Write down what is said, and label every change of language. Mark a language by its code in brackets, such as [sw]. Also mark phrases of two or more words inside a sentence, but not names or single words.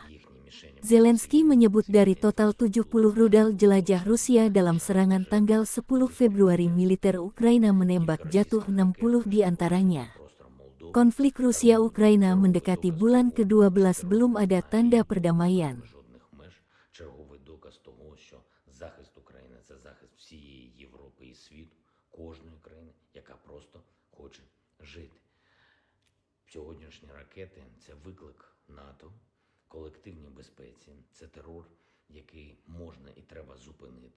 [id] Zelensky menyebut dari total 70 rudal jelajah Rusia dalam serangan tanggal 10 Februari militer Ukraina menembak jatuh 60 di antaranya. Konflik Rusia-Ukraina mendekati bulan ke-12 belum ada tanda perdamaian. [uk] Черговий доказ того, що захист України – це захист всієї Європи і світу, кожної країни, яка просто хоче жити. Сьогоднішні ракети – це виклик НАТО, колективній безпеці, це терор, який можна і треба зупинити.